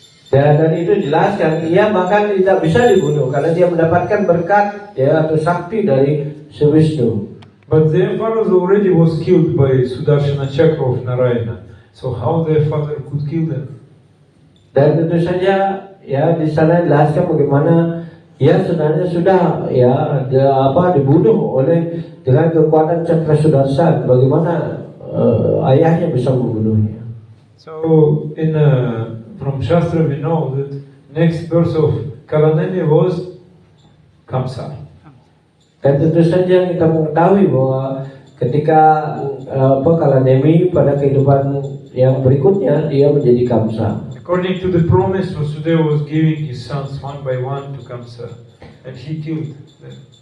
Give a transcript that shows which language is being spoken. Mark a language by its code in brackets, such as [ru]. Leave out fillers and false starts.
[id] Dan itu dijelaskan, ia bahkan tidak bisa dibunuh karena dia mendapatkan berkat ya atau sakti dari si Wisnu. [en] But their father already was killed by Sudarshana Chakra of Narayana. So how their father could kill them? [id] Dan tentu saja ya di sana dijelaskan bagaimana ya sebenarnya sudah dibunuh oleh dengan kekuatan Cakra Sudarsana, bagaimana ayahnya bisa membunuhnya. [en] So from Shastra we know that next birth of Kalaneni was Kamsa. [id] Dan tentu saja kita mengetahui bahwa ketika Kalanemi pada kehidupan yang berikutnya dia menjadi Kamsa. [en] According to the promise, Vasudeva was giving his sons one by one to Kamsa, and he killed them.